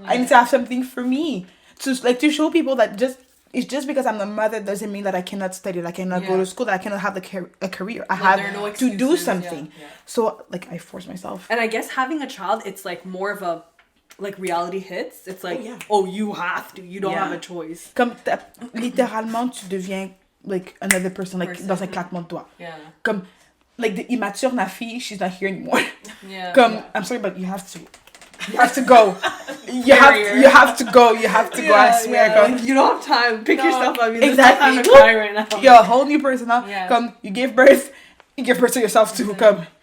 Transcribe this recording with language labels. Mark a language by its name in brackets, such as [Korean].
[English] I need to have something for me to show people that it's just because I'm the mother doesn't mean that I cannot study, that I cannot go to school, that I cannot have a career. I have to do something. So, I force myself. And I guess having a child, it's like more of a, reality hits. It's like, you have to. You don't have a choice. [French] Comme littéralement, tu deviens, [English] another person, [French] dans un claquement de doigts. [English] Comme, the immature Nafy, she's not here anymore. Comme, I'm sorry, but you have to. You have to go. You have to go. I swear. You don't have time. Pick yourself up. Exactly. There's no time to cry right now. You're a whole new person now. Come, you give birth to yourself too. Come.